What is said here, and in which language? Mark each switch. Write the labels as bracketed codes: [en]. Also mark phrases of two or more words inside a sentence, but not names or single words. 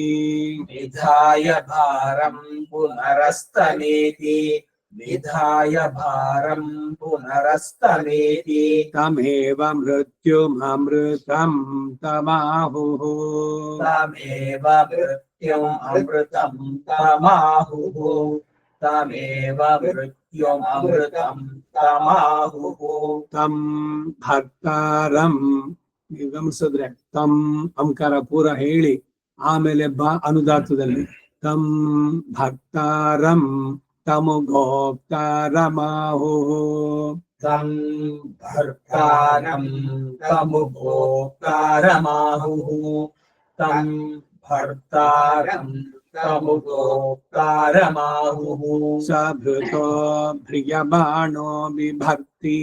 [sa] निधाय भारं पुनरस्तमेति निधाय भारं पुनरस्तमेति तमेव मृत्युममृतं तमाहुः तमेव मृत्युममृतं तमाहुः तमेव मृत्युममृतं तमाहुः तं ಭಕ್ತಾರಂ [kn] ನೀವು ಗಮನಿಸಿದ್ರೆ ತಂ ಅಂಕಾರ ಪೂರ ಹೇಳಿ ಆಮೇಲೆ ಬ ಅನುದಾತದಲ್ಲಿ [sa] ತಂ ಭಕ್ತಾರಂ ತಮು ಗೋಪ್ತಾರಮಾಹು तं भर्तारं तमुभोक्तारमाहुः तं भर्तारं तमुभोक्तारमाहुः सभृतो भ्रियमाणो बिभर्ति